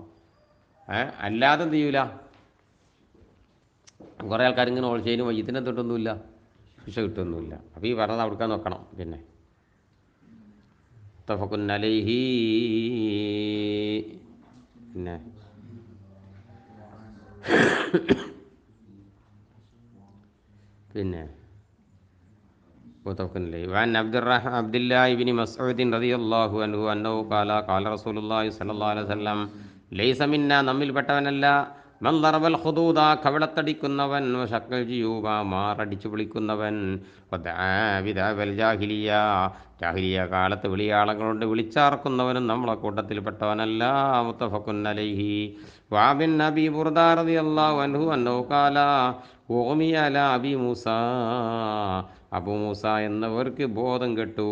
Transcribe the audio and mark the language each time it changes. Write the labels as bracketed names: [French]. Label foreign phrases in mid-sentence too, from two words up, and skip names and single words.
[Malayalam] അല്ലാതെ എന്ത് ചെയ്യൂല, കുറേ ആൾക്കാർ ഇങ്ങനെ ഓളിച്ചതിന് വയ്യത്തിനെ തൊട്ടൊന്നുമില്ല, ശിക്ഷ കിട്ടുമൊന്നുമില്ല. അപ്പോൾ ഈ പറഞ്ഞത് അവിടുക്കാൻ നോക്കണം. [Arabic] പിന്നെ متفق عليه, പിന്നെ وعن عبد الله بن مسعود رضي الله عنه أنه قال رسول الله صلى الله عليه وسلم ليس منا, [Malayalam] നമ്മിൽ പെട്ടവനല്ല, [Arabic] من ضرب الخدود, [Malayalam] കവിളത്തടിക്കുന്നവൻ, [Arabic] وشق الجيوب, [Malayalam] മാറടിച്ചു വിളിക്കുന്നവൻ, [Arabic] ودعا جاهلية, [Malayalam] ജാഹിലിയ കാലത്ത് വിളിയാളങ്ങളുണ്ട് വിളിച്ചാർക്കുന്നവനും നമ്മളെ കൂട്ടത്തിൽപ്പെട്ടവനല്ല. [Arabic] متفق عليه. وعن نبي بردة رضي الله عنه أنه قال أغمي على أبي موسى, [Malayalam] അബൂ മൂസ എന്നവർക്ക് ബോധം കെട്ടു.